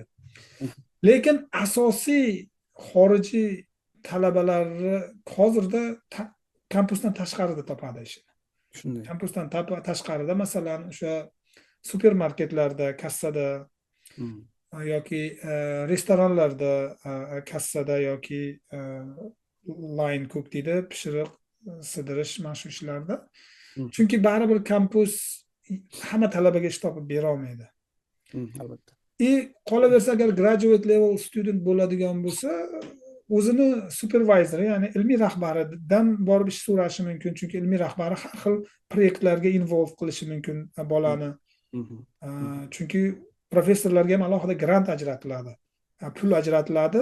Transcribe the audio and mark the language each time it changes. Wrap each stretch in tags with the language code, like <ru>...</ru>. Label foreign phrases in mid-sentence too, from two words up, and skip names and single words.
<uz>Lekin asosiy xorijiy talabalarni hozirda kampusdan tashqarida topadi ishni. Shunday. Kampusdan tashqarida, masalan, o'sha supermarketlarda, kassada yoki restoranlarda kassada yoki</uz> <en>line cook</en> <uz>deydi, pishiriq, sidirish mana shu ishlarda. Chunki baribir kampus hamma talabaga ish topib bera olmaydi. Albatta. Qolaversa, agar</uz> <en>graduate level student</en> <uz>bo'ladigan bo'lsa, o'zini supervisor, ya'ni ilmiy rahbaridan borib ish so'rashi mumkin, chunki ilmiy rahbari har xil proyektlarga involve qilishi mumkin bolani. Chunki professorlarga ham alohida grant ajratiladi, pul ajratiladi.</uz>